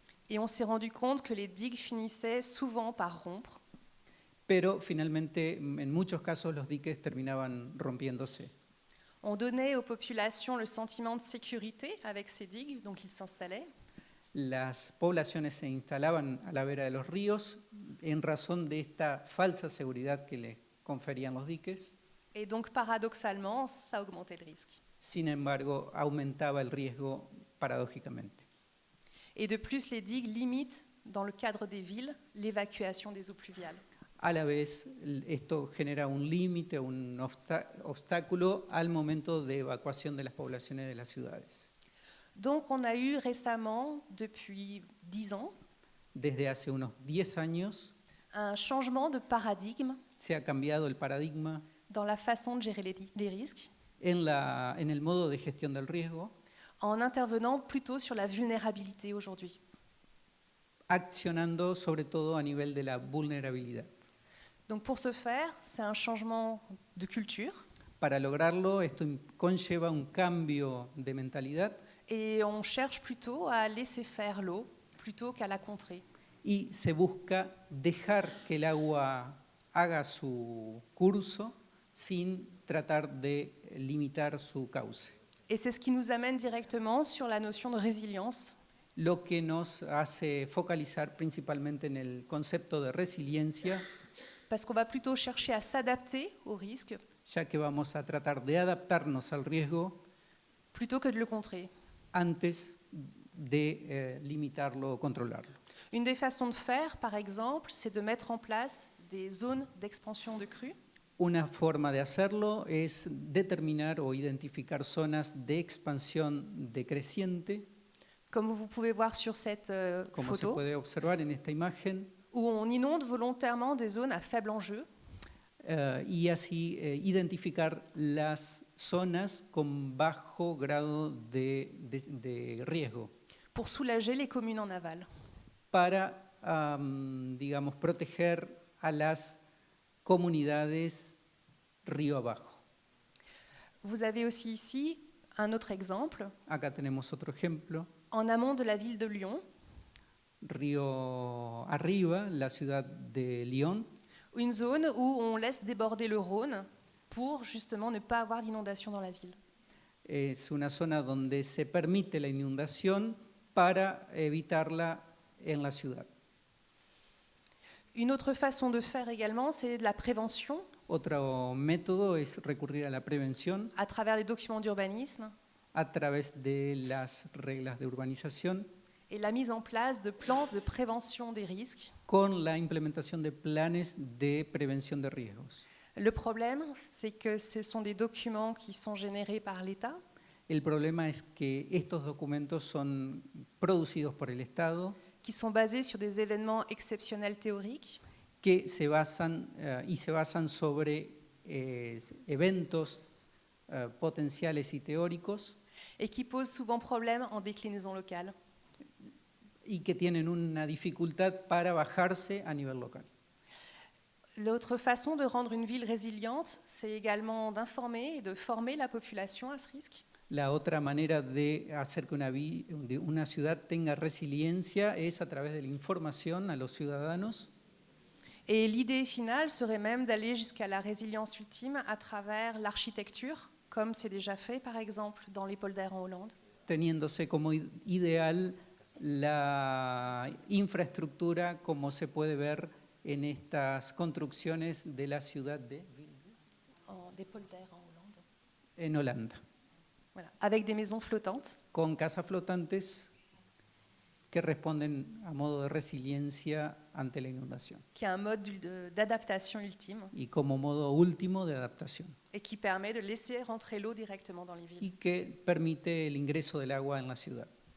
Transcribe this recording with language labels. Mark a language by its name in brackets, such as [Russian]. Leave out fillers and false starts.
[French] Et on s'est rendu compte que les digues finissaient souvent par rompre. [Spanish] pero finalmente en muchos casos los diques terminaban rompiéndose. [French] On donnait aux populations le sentiment de sécurité avec ces digues, donc ils s'installaient. [Spanish] Las poblaciones se instalaban a la vera de los ríos en razón de esta falsa seguridad que les conferían los diques. [French] Et donc, paradoxalement, ça augmentait le risque. [Spanish] Sin embargo, aumentaba el riesgo paradójicamente. [French] Et de plus, les digues limitent, dans le cadre des villes, l'évacuation des eaux pluviales. [Spanish] A la vez, esto genera un límite, un obstáculo al momento de evacuación de las poblaciones de las ciudades. [French] Donc, on a eu récemment, depuis 10 ans, [Spanish] Desde hace unos 10 años [French] un changement de paradigme [Spanish] se ha cambiado el paradigma [French] dans la façon de gérer les risques, [Spanish] en el modo de gestión del riesgo, [French] en intervenant plutôt sur la vulnérabilité aujourd'hui. [Spanish] accionando sobre todo a nivel de la vulnerabilidad. [French] Donc, pour ce faire, c'est un changement de culture [Spanish] Para lograrlo, esto conlleva un cambio de mentalidad [French] et on cherche plutôt à laisser faire l'eau plutôt qu'à la contrer. [Spanish] y se busca dejar que el agua haga su curso sin tratar de limitar su cauce. [French] Et c'est ce qui nous amène directement sur la notion de résilience, [Spanish] Lo que nos hace focalizar principalmente en el concepto de resiliencia, [French] parce qu'on va plutôt chercher à s'adapter au risque [Spanish] ya que vamos a tratar de adaptarnos al riesgo [French] plutôt que de le contrer. [Spanish] antes de limitarlo o controlarlo. [French] Une des façons de faire, par exemple, c'est de mettre en place des zones d'expansion de crues [Spanish] Una forma de hacerlo es determinar o identificar zonas de expansión decreciente, [French] comme vous pouvez voir sur cette [Spanish] como se [French] photo, [Spanish] puede observar en esta imagen, [French] où on inonde volontairement des zones à faible enjeu [Spanish] y así identificar las zonas con bajo grado de riesgo [French] pour soulager les communes en aval. [Spanish] para, digamos, proteger a las comunidades río abajo. [French] Vous avez aussi ici un autre exemple. [Spanish] Acá tenemos otro ejemplo. [French] En amont de la ville de Lyon, [Spanish] río arriba, la ciudad de Lyon, [French] une zone où on laisse déborder le Rhône pour justement ne pas avoir d'inondation dans la ville. [Spanish] es una zona donde se permite la inundación para evitarla en la ciudad. [French] Une autre façon de faire également, c'est de la prévention [Spanish] Otro método es recurrir a la prevención [French] à travers les documents d'urbanisme [Spanish] a través de las reglas de urbanización, [French] et la mise en place de plans de prévention des risques. [Spanish] con la implementación de planes de prevención de riesgos. [French] Le problème, c'est que ce sont des documents qui sont générés par l'État, [Spanish] El problema es que estos documentos son producidos por el Estado, [French] qui sont basés sur des événements exceptionnels théoriques, [Spanish] que se basan sobre eventos potenciales y teóricos [French] et qui posent souvent problème en déclinaison locale. [Spanish] y que tienen una dificultad para bajarse a nivel local. [French] L'autre façon de rendre une ville résiliente, c'est également d'informer et de former la population à ce risque. [Spanish] La otra manera de hacer que una ciudad tenga resiliencia es a través de la información a los ciudadanos. [French] Et l'idée finale serait même d'aller jusqu'à la résilience ultime à travers l'architecture, comme c'est déjà fait par exemple dans les polders en Hollande. [Spanish] Teniéndose como ideal la infraestructura como se puede ver en estas construcciones de la ciudad de [French] Des polders en Hollande. [Spanish] en Holanda, [French] Voilà. Avec des maisons flottantes [Spanish] con casas flotantes que responden a modo de resiliencia ante la inundación [French] qui a un mode d'adaptation ultime [Spanish] y como modo último de adaptación [French] et qui permet de laisser rentrer l'eau directement dans les villes. [Spanish] y que permite el ingreso del agua en la ciudad.